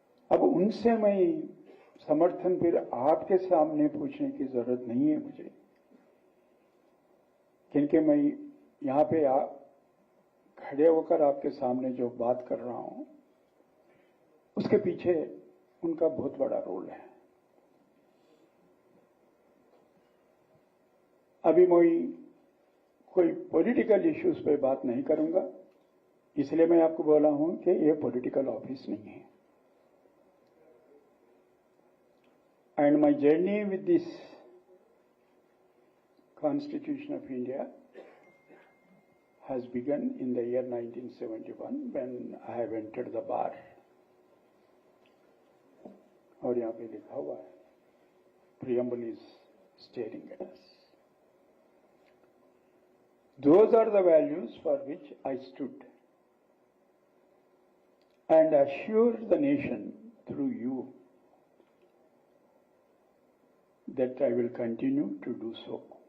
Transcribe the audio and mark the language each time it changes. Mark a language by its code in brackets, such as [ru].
[hi] अब उनसे मैं समर्थन फिर आपके सामने पूछने की जरूरत नहीं है मुझे, क्योंकि मैं यहां पे खड़े होकर आपके सामने जो बात कर रहा हूं उसके पीछे उनका बहुत बड़ा रोल है। अभी मैं कोई पॉलिटिकल इश्यूज पे बात नहीं करूंगा, इसलिए मैं आपको बोला हूं कि ये पॉलिटिकल ऑफिस नहीं है। [en] And my journey with this Constitution of India has begun in the year 1971 when I have entered the bar. [hi] और यहाँ पे लिखा हुआ है, [en] preamble is staring at us. Those are the values for which I stood and assured the nation through you that I will continue to do so.